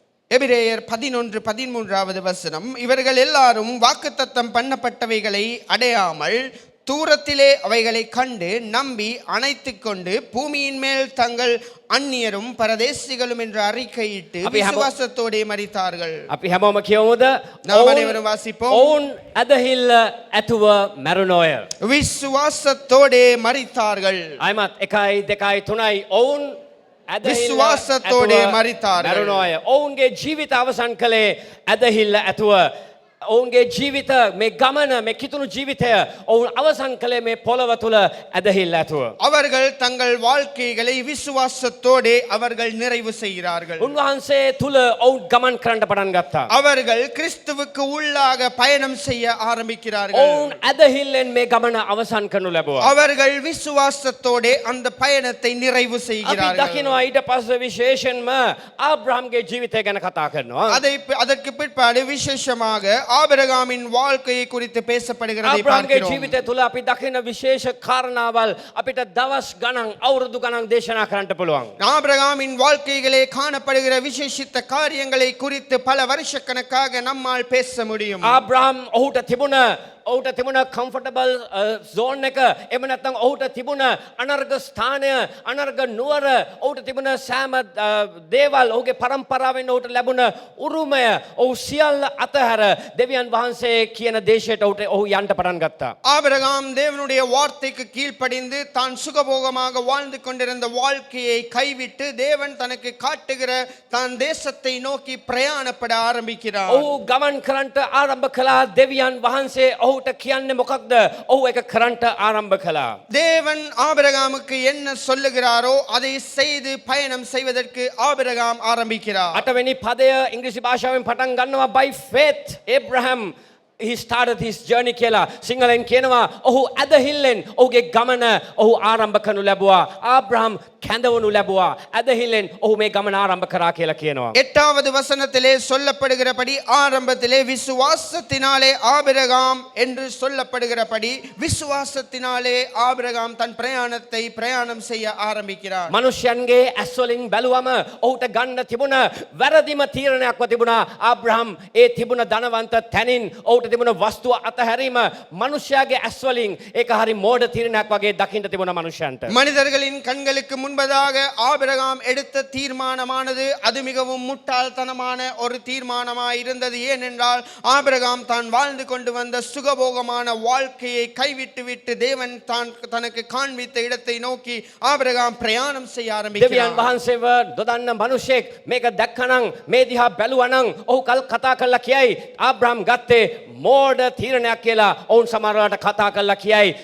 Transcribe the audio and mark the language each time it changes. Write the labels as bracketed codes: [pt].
[ta] எபிரேயர் 11:13வது வசனம், இவர்கள் எல்லாரும் வாக்குத்தத்தம் பண்ணப்பட்டவைகளை அடையாமல் தூரத்திலே அவைகளை கண்டு நம்பி அணைத்துக் கொண்டு பூமியின் மேல் தங்கள் அந்நியரும் பரதேசிகளும் என்று அறிக்கையிட்டு விசுவாசத்தோடே மரித்தார்கள். [si] අපි හැමෝම කියමුද? [ta] நாம் அனைவரும் வாசிப்போம். [si] ඔවුන් ඇදහිල්ල ඇතුව මැරුණෝය. [ta] விசுவாசத்தோடே மரித்தார்கள். [si] අයමත් 1 2 3යි ඔවුන් [ta] විශ්වාසத்தෝടെ මරිතාர்கள். [si] මැරුණෝය. ඔවුන්ගේ ජීවිත අවසන් කළේ ඇදහිල්ල ඇතුව. ඔවුන්ගේ ජීවිත මේ ගමන මේ කිතුණු ජීවිතය ඔවුන් අවසන් කළේ මේ පොළව තුල ඇදහිල්ල ඇතුව. [ta] அவர்கள் தங்கள் வாழ்க்கைகளை விசுவாசத்தோடே அவர்கள் நிறைவு செய்கிறார்கள். [si] උන්වහන්සේ තුල ඔවුන් ගමන් කරන්න පටන් ගත්තා. [ta] அவர்கள் கிறிஸ்துவுக்கு உள்ளாக பயணம் செய்ய ஆரம்பிக்கிறார்கள். [si] ඔවුන් ඇදහිල්ලෙන් මේ ගමන අවසන් කරනු ලැබුවා. [ta] அவர்கள் விசுவாசத்தோடே அந்த பயணத்தை நிறைவு [si] අපි [ta] செய்கிறார்கள். [si] දකිනවා ඊට පස්සේ විශේෂයෙන්ම ආබ්‍රහම්ගේ ජීවිතය ගැන කතා කරනවා. [ta] அதற்கு பிற்பாடு விசேஷமாக ஆபிரகாமின் வாழ்க்கையை குறித்து பேசப்படுகிறதை [si] ආබ්‍රහම්ගේ [ta] பார்க்கிறோம். [si] ජීවිතය තුල අපි දකින විශේෂ කාරණාවල් අපිට දවස් ගණන් අවුරුදු ගණන් දේශනා කරන්න පුළුවන්. [ta] ஆபிரகாமின் வாழ்க்கையிலே காணப்படுகிற விசேஷித்த காரியங்களை குறித்து பல வருஷக்கணக்காக நம்மால் பேச முடியும். [si] ආබ්‍රහම් ඔහුට තිබුණ [en] comfortable zone [si] එක එහෙම නැත්නම් ඔහුට තිබුණ අනර්ග ස්ථානය අනර්ග නුවර ඔහුට තිබුණ සෑම දේවල් ඔහුගේ පරම්පරාවෙන් ඔහුට ලැබුණ උරුමය ඔහු සියල්ල අතහැර දෙවියන් වහන්සේ කියන දේශයට ඔහු යන්න පටන් ගත්තා. [ta] ஆபிரகாம் தேவனுடைய வார்த்தைக்கு கீழ்ப்படிந்து தான் சுகபோகமாக வாழ்ந்து கொண்டிருந்த வாழ்க்கையை கைவிட்டு தேவன் தனக்கு காட்டுகிற தான் தேசத்தை நோக்கி பிரயாணப்பட ஆரம்பிக்கிறார். [si] ඔහු ගමන් කරන්නට ආරම්භ කළා. දෙවියන් වහන්සේ ඔහුට කියන්නේ මොකක්ද? ඔහු ඒක කරන්නට ආරම්භ කළා. [ta] தேவன் ஆபிரகாமுக்கு என்ன சொல்லுகிறாரோ அதை செய்து பயணம் செய்வதற்கு ஆபிரகாம் ஆரம்பிக்கிறார். [si] 8 වෙනි පදය ඉංග්‍රීසි භාෂාවෙන් පටන් ගන්නවා [en] by faith Abraham he started his journey [si] කියලා. සිංහලෙන් කියනවා ඔහු ඇදහිල්ලෙන් ඔහුගේ ගමන ඔහු ආරම්භ කරනු ලැබුවා. ආබ්‍රහම් කැඳවනු ලැබුවා. ඇදහිල්ලෙන් ඔහු මේ ගමන ආරම්භ කරා කියලා කියනවා. [ta] 8வது வசனத்திலே சொல்லப்படுகிறபடி ஆரம்பத்திலே விசுவாசத்தினாலே ஆபிரகாம் என்று சொல்லப்படுகிறபடி விசுவாசத்தினாலே ஆபிரகாம் தன் பிரயாணம் செய்ய ஆரம்பிக்கிறார். [si] මනුෂ්‍යයන්ගේ ඇස් වලින් බැලුවම ඔහුට ගන්න තිබුණ වැරදිම තීරණයක්ව තිබුණා. ආබ්‍රහම් ඒ තිබුණ ධනවන්ත තැනින් ඔහුට තිබුණ වස්තුව අතහැරීම මනුෂ්‍යයාගේ ඇස් වලින් ඒක හරි මෝඩ තීරණයක් වගේ දකින්න තිබුණ මනුෂ්‍යයන්ට. [ta] மனிதர்களின் கண்களுக்கு முன்பதாக ஆபிரகாம் எடுத்த தீர்மானமானது அது மிகவும் முட்டாள்தனமான ஒரு தீர்மானமாய் இருந்தது. ஏனென்றால் ஆபிரகாம் தான் வாழ்ந்து கொண்டு வந்த சுகபோகமான வாழ்க்கையை கைவிட்டு விட்டு தேவன் தனக்கு காண்பித்த இடத்தை நோக்கி ஆபிரகாம் பிரயாணம் செய்ய ஆரம்பிக்கிறார். [si] දෙවියන් වහන්සේව දොදන්න මිනිසෙක් මේක දැක්කනම් මේ දිහා බැලුවනම් ඔහු කතා කළා කියයි ආබ්‍රහම් ගත්තේ මෝඩ තීරණයක් කියලා ඔවුන් සමහරවිට කතා කළා කියයි.